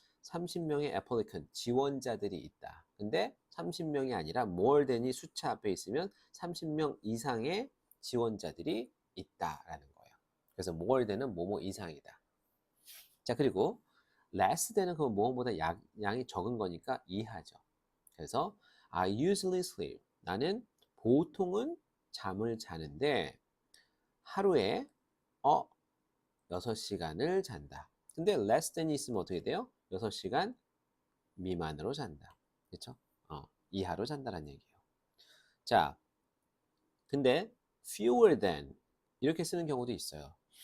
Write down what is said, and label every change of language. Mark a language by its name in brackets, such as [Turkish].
[Korean] 30명의 applicant 지원자들이 있다. 근데 30명이 아니라 more than이 수치 앞에 있으면 30명 이상의 지원자들이 있다라는 거예요. 그래서 more than은 뭐뭐 이상이다. 자, 그리고 less than은 그 뭐뭐보다 양이 적은 거니까 이하죠. [English] 그래서 I usually sleep. [Korean] 나는 보통은 잠을 자는데 하루에 6시간을 잔다. 근데 less than이 있으면 어떻게 돼요? 6시간 미만으로 잔다. 그렇죠? 이하로 잔다는 얘기예요. 자, 근데 fewer than 이렇게 쓰는 경우도 있어요.